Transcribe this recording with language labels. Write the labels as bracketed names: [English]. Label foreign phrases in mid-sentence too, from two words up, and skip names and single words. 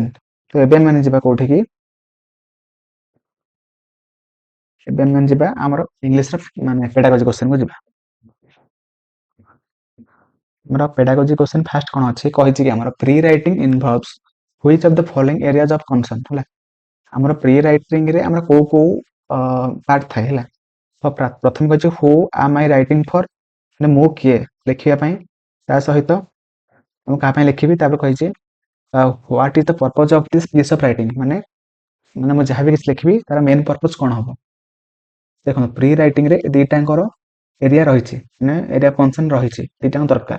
[Odia] ତ ଏବେ ଆମେ ଯିବା କୋଉଠିକି, ଏବେ ଆମେ ଯିବା ଆମର ଇଂଲିଶର ମାନେ [English] pedagogy question [Odia] ଯିବା। [English] ଆମର pedagogy question first [Odia] କ'ଣ ଅଛି କହିଛି କି ଆମର [English] pre writing involves which of the following areas of concern. [Odia] ହେଲା, ଆମର [English] pre writing [Odia] ଆମର କୋଉ କୋଉ ପାର୍ଟ ଥାଏ। ହେଲା, ତ ପ୍ରଥମେ କହିଛି [English] who am I writing for, [Odia] ମାନେ ମୁଁ କିଏ ଲେଖିବା ପାଇଁ, ତା ସହିତ ମୁଁ କାହା ପାଇଁ ଲେଖିବି, ତାପରେ କହିଛି [English] what is the purpose of this piece of writing, [Odia] ମାନେ ମୁଁ ଯାହା ବି କିଛି ଲେଖିବି ତାର [English] main purpose [Odia] କ'ଣ ହବ। ଦେଖନ୍ତୁ [English] pre writing [Odia] ଦିଟାଙ୍କର ଏରିଆ ରହିଛି, ମାନେ [English] area concern [Odia] ରହିଛି, ଦିଟାଙ୍କ ଦରକାର।